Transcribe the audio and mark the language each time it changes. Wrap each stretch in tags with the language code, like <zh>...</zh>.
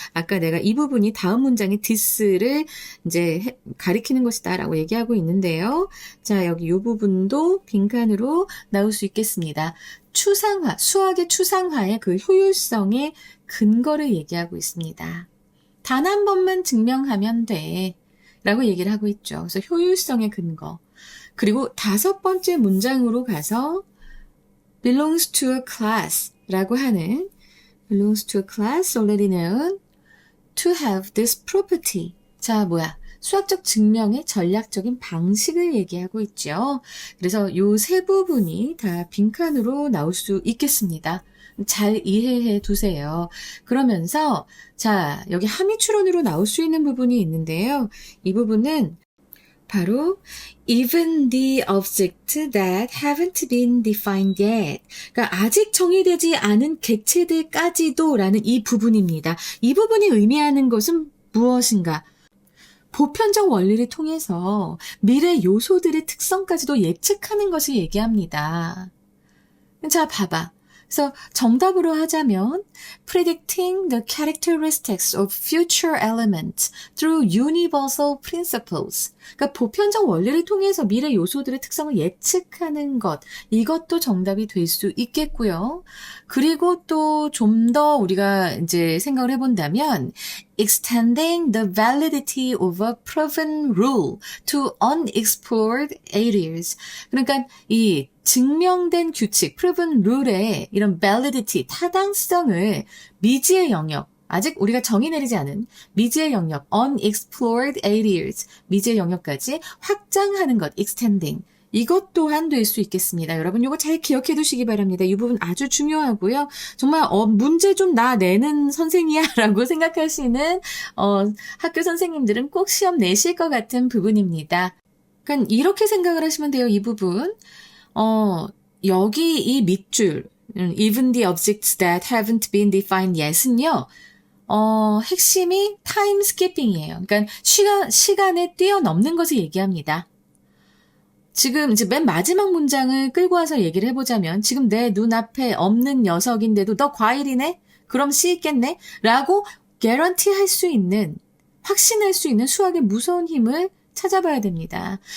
<ko>아까 내가 이 부분이 다음 문장의 this를 이제 가리키는 것이다 라고 얘기하고 있는데요. 자, 여기 이 부분도 빈칸으로 나올 수 있겠습니다. 추상화, 수학의 추상화의 그 효율성의 근거를 얘기하고 있습니다. 단 한 번만 증명하면 돼 라고 얘기를 하고 있죠. 그래서 효율성의 근거. 그리고 다섯 번째 문장으로 가서</ko> <en>belongs to a class</en> <ko>라고 하는</ko> <en>belongs to a class already known to have this property.</en> <ko>자, 수학적 증명의 전략적인 방식을 얘기하고 있죠. 그래서 요 세 부분이 다 빈칸으로 나올 수 있겠습니다. 잘 이해해 두세요. 그러면서 자, 여기 함의 추론으로 나올 수 있는 부분이 있는데요. 이 부분은 바로</ko> <en>even the object that haven't been defined yet.</en> <ko>그러니까 아직 정의되지 않은 객체들까지도 라는 이 부분입니다. 이 부분이 의미하는 것은 무엇인가? 보편적 원리를 통해서 미래 요소들의 특성까지도 예측하는 것을 얘기합니다. 자, 봐봐. 그래서 정답으로 하자면</ko> <en>predicting the characteristics of future elements through universal principles.</en> <ko>그러니까 보편적 원리를 통해서 미래 요소들의 특성을 예측하는 것. 이것도 정답이 될 수 있겠고요. 그리고 또 좀 더 우리가 이제 생각을 해본다면</ko> <en>extending the validity of a proven rule to unexplored areas.</en> <ko>그러니까 이 증명된 규칙, proven rule의 이런 validity, 타당성을 미지의 영역, 아직 우리가 정의 내리지 않은 미지의 영역,</ko> <en>unexplored areas,</en> <ko>미지의 영역까지 확장하는 것, extending. 이것 또한 될 수 있겠습니다. 여러분 이거 잘 기억해 두시기 바랍니다. 이 부분 아주 중요하고요. 정말 문제 좀 나 내는 선생이야 라고 생각하시는 학교 선생님들은 꼭 시험 내실 것 같은 부분입니다. 그러니까 이렇게 생각을 하시면 돼요. 이 부분. 여기 이 밑줄,</ko> <en>even the objects that haven't been defined yet</en> <ko>은요, 핵심이 time skipping이에요. 그러니까 시간에 뛰어넘는 것을 얘기합니다. 지금 이제 맨 마지막 문장을 끌고 와서 얘기를 해보자면, 지금 내 눈앞에 없는 녀석인데도 너 과일이네? 그럼 씨 있겠네? 라고 guarantee 할 수 있는, 확신할 수 있는 수학의 무서운 힘을 찾아봐야 됩니다.</ko>